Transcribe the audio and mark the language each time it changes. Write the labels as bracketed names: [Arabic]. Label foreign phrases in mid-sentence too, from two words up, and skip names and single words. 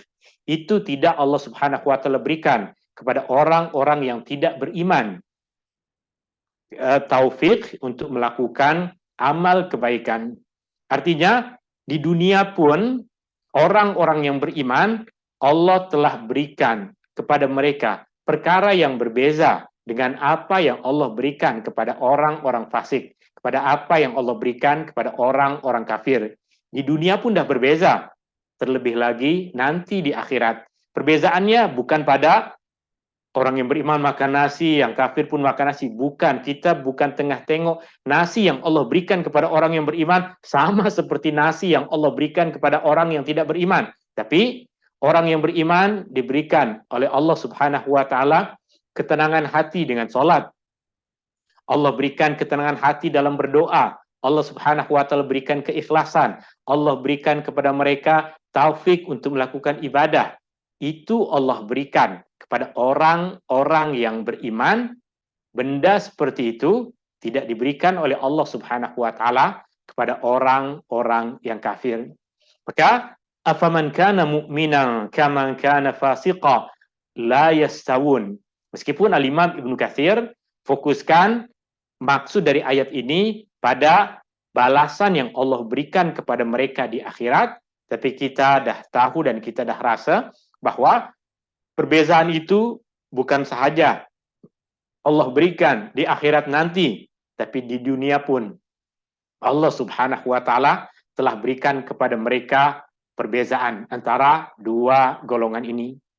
[Malay] Itu tidak [Arabic] الله سبحانه وتعالى [Malay] berikan kepada orang-orang yang tidak beriman. Taufik untuk melakukan amal kebaikan. Artinya di dunia pun orang-orang yang beriman Allah telah berikan kepada mereka perkara yang berbeza dengan apa yang Allah berikan kepada orang-orang fasik, kepada apa yang Allah berikan kepada orang-orang kafir. Di dunia pun dah berbeza. Terlebih lagi nanti di akhirat. Perbezaannya bukan pada orang yang beriman makan nasi, yang kafir pun makan nasi. Bukan, kita bukan tengah tengok nasi yang Allah berikan kepada orang yang beriman sama seperti nasi yang Allah berikan kepada orang yang tidak beriman. Tapi orang yang beriman diberikan oleh [Arabic] الله سبحانه وتعالى [Malay] ketenangan hati dengan salat. Allah berikan ketenangan hati dalam berdoa. [Arabic] الله سبحانه وتعالى [Malay] berikan keikhlasan. Allah berikan kepada mereka taufik untuk melakukan ibadah. Itu Allah berikan kepada orang-orang yang beriman. Benda seperti itu tidak diberikan oleh [Arabic] الله سبحانه وتعالى [Malay] kepada orang-orang yang kafir. [Arabic] Maka أفمن كان مؤمنا كمن كان فاسقا لا يستوون. [Malay] Meskipun Al-Imam Ibnu Katsir fokuskan maksud dari ayat ini pada balasan yang Allah berikan kepada mereka di akhirat, tapi kita dah tahu dan kita dah rasa bahwa perbezaan itu bukan sahaja Allah berikan di akhirat nanti, tapi di dunia pun [Arabic] الله سبحانه وتعالى [Malay] telah berikan kepada mereka perbezaan antara dua golongan ini.